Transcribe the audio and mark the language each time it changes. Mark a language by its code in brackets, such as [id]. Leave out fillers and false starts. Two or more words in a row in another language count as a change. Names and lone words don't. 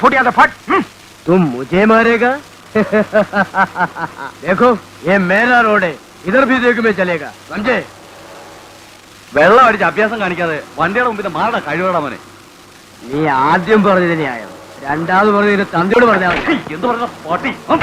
[hi] फूट यहाँ से फट. तुम मुझे मारेगा? देखो, ये मेरा रोड है. इधर भी देख में चलेगा, समझे? [ml] വെള്ളം അടിച്ച് അഭ്യാസം കാണിക്കാതെ വണ്ടിയുടെ മുമ്പിൽ മാറടാ കഴിവടാ മോനെ. നീ ആദ്യം പറഞ്ഞത് ന്യായം, രണ്ടാമത് പറഞ്ഞതിന് തന്തയോട് പറഞ്ഞാൽ മതി. എന്ത് പറഞ്ഞ പാട്ടി?